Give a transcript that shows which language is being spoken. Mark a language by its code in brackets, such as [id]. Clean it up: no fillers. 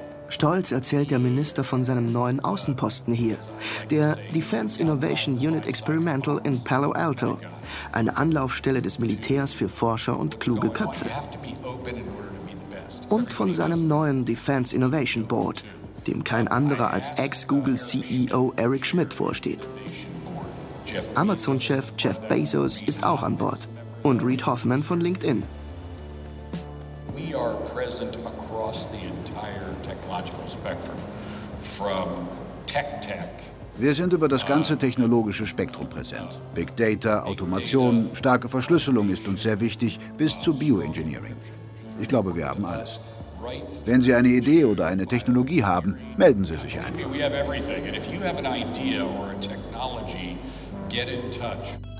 [de] Stolz erzählt der Minister von seinem neuen Außenposten hier, der Defense Innovation Unit Experimental in Palo Alto, eine Anlaufstelle des Militärs für Forscher und kluge Köpfe. Und von seinem neuen Defense Innovation Board, dem kein anderer als Ex-Google-CEO Eric Schmidt vorsteht. Amazon-Chef Jeff Bezos ist auch an Bord und Reid Hoffman von LinkedIn. [en] We are present across the entire technological spectrum, from tech. [de] Wir sind über das ganze technologische Spektrum präsent. Big Data, Automation, starke Verschlüsselung ist uns sehr wichtig, bis zu Bioengineering. Ich glaube, wir haben alles. Wenn Sie eine Idee oder eine Technologie haben, melden Sie sich einfach. [en] We have everything. And if you have an idea or a technology, get in touch.